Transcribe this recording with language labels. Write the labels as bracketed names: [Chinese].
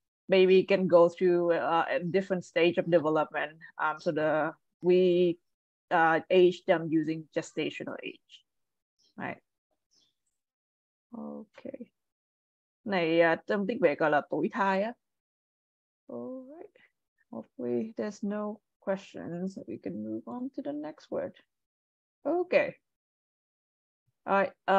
[English] Baby can go through a different stage of development. So we age them using gestational age, right? Okay. [Vietnamese] Này trong tiếng Việt gọi là tuổi thai á. [English] All right. Hopefully there's no questions. We can move on to the next word. Okay. All right.